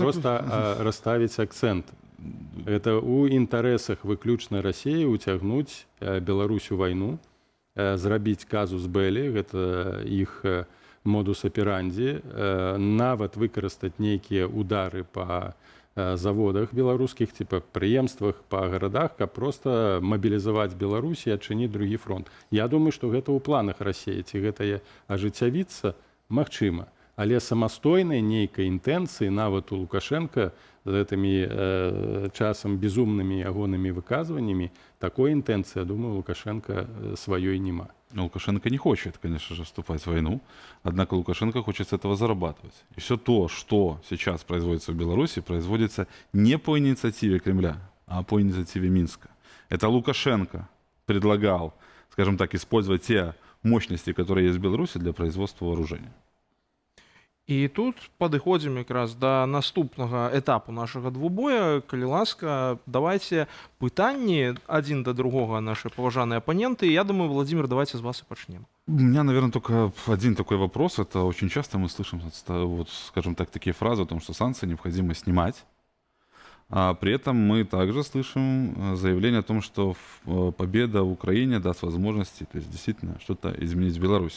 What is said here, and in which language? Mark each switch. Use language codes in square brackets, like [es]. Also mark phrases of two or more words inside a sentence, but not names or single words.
[be] проста расставіць акцэнт. Это ў інтарэсах выключна Расіі уцягнуць Беларусь у вайну, зрабіць казус белі, гэта іх модус аперанди, нават выкарыстаць нейкія удары па заводах беларускіх, ці па прадпрыемствах, па гарадах, каб проста мабілізаваць Беларусь і адчыніць другі фронт. Я думаю, што гэта ў планах Расіі, ці гэта ажыццявіцца, магчыма. Але самастойнай нейкай інтэнцыі нават у Лукашенка з гэтымі часам безумнымі ягонымі выказваннямі, [ru] такой интенции, я думаю, Лукашенко своей [be] нема. [ru] Лукашенко не хочет, конечно же, вступать в войну, однако Лукашенко хочет с этого зарабатывать. И все то, что сейчас производится в Беларуси, производится не по инициативе Кремля, а по инициативе Минска. Это Лукашенко предлагал, скажем так, использовать те мощности, которые есть в Беларуси, для производства вооружения. [be] І тут падыходзім якраз да наступнага этапу нашага двубоя. Калі ласка, давайте пытанні адзін да другога наши паважаныя аппоненты. [ru] Я думаю, Владимир, давайте с вас и почнем. У меня, наверное, только один такой вопрос. Это очень часто мы слышим, вот, скажем так, такие фразы о том, что санкции необходимо снимать. А при этом мы также слышим заявление о том, что победа в Украине даст возможности, то есть действительно что-то изменить в Беларуси.